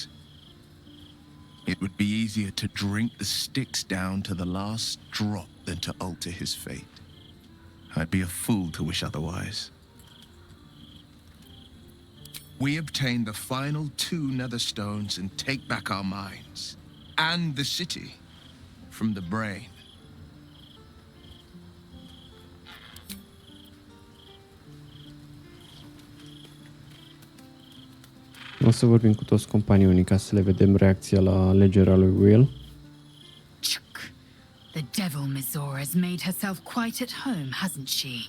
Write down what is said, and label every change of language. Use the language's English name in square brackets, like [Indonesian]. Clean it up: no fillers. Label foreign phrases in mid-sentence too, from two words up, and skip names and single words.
[English] It would be easier to drink the Styx down to the last drop than to alter his fate. I'd be a fool to wish otherwise. We obtain the final 2 nether stones and take back our minds, and the city, from the brain. [Romanian] O să vorbim cu toți companionii ca să le vedem reacția la alegerea lui Wyll. [English] The devil Mizora has made herself quite at home, hasn't she?